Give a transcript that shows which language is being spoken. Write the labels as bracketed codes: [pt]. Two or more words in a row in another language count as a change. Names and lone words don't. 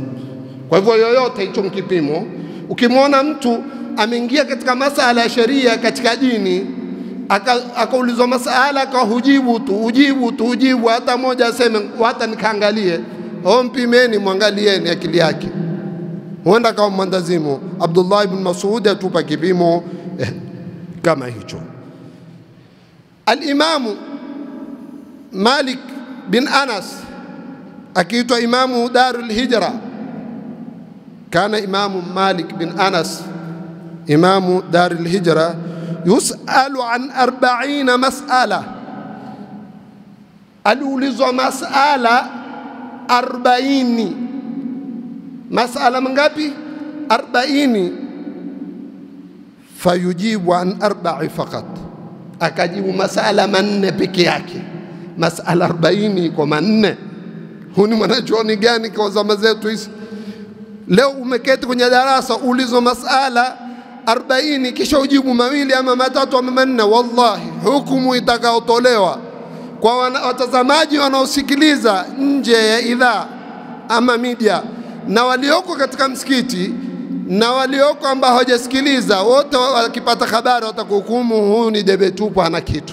[sw] Kwa hivyo yoyote hicho mkipimo, ukimwona mtu ameingia katika masala ya sheria katika dini, akaulizwa masala akahujibu tu, hata moja aseme hata nikaangalie, mpimeni, mwangalieni akili yake, huenda kama mwandazimu. Abdullah ibn Mas'ud atupa kipimo kama hicho. Al-Imamu Malik bin Anas akiitwa Imamu Darul Hijra, kana Imamu Malik bin Anas Imamu Darul Hijra [ar] يسأل عن 40 مسألة, [sw] aliulizwa mas'ala 40. Mas'ala mangapi? 40. [ar] فيجيب عن 4 فقط, [sw] akajibu mas'ala 4 peke yake. Mas'ala 40 kwa 4. Huni mwanachuoni gani kwa zama zetu hizi? Leo umeketi kwenye darasa ulizwa mas'ala 40 kisha ujibu 2 ama 3 ama 4, wallahi hukumu itakayotolewa kwa watazamaji wanaosikiliza nje ya idhaa ama media, na walioko katika msikiti na walioko ambao hawajasikiliza, wote wakipata habari watakuhukumu huyu ni debe tupu, hana kitu.